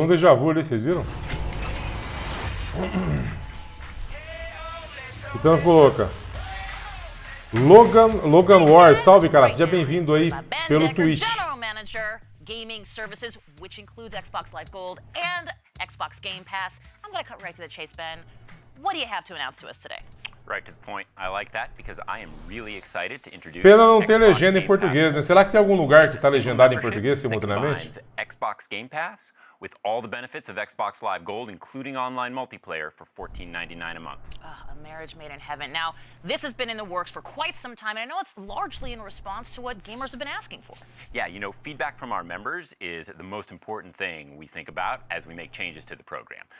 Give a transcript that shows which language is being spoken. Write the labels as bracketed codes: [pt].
[pt] Deu um déjà vu ali, vocês viram? Então coloca. Logan Wars, salve, cara. Seja bem-vindo aí pelo Twitch. [en] General Manager, Gaming Services, which includes Xbox Live Gold and Xbox Game Pass. I'm going to cut right to the chase, Ben. What do you have to announce to us today? Right to the point. I like that because I am really excited to introduce. [pt] Pena não ter legenda em português, né? Será que tem algum lugar que está legendado em português simultaneamente? [en] Xbox Game Pass with all the benefits of Xbox Live Gold, including online multiplayer for $14.99 a month. A marriage made in heaven. Now, this has been in the works for quite some time, and I know it's largely in response to what gamers have been asking for. Yeah, you know, feedback from our members is the most important thing we think about as we make changes to the program.